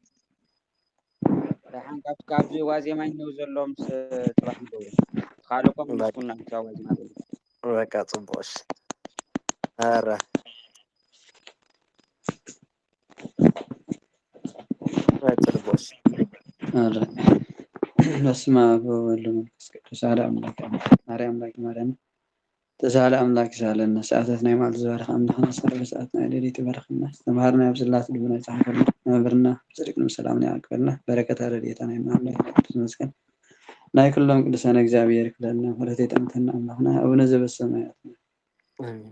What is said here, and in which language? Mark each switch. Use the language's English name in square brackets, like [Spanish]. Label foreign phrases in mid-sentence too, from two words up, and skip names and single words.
[Tigrinya] ራሓን ካብዚ ዋዜማ እኒው ዘሎ ምስ ጽባሕ ንደውል ካልኦኩም ምስኩልና ክሳብ ዋዜማ ዘሎ በቃ ጽቡቅ እሺ ኧረ ጽቡቅ እሺ ኧረ [Geez] በስመ አብ ወወልድ ወመንፈስ ቅዱስ አሐዱ አምላክ [Tigrinya] ማርያም አምላክ ማርያም ተሳለ አምላክ ሳለና ሰዓታት ናይ መዓልቲ ዝባረኸ ኣምላኽና ሰለበ ሰዓት ናይ ሌሊት ይባረኸና ዝተምሃርና ኣብ ጽላት ልቡና ይጻሕፈልና ነብርና ብጽድቅን ብሰላምን ያዕቅበልና በረከታ ረድኤታ ናይ ኣምላክ ቅዱስ መስቀል ናይ ኩሎም ቅዱሳን እግዚአብሔር ይክለልና ወለተ ይጠምተና ኣምላኽና [Geez] አቡነ ዘበሰማያት [Tigrinya] አሜን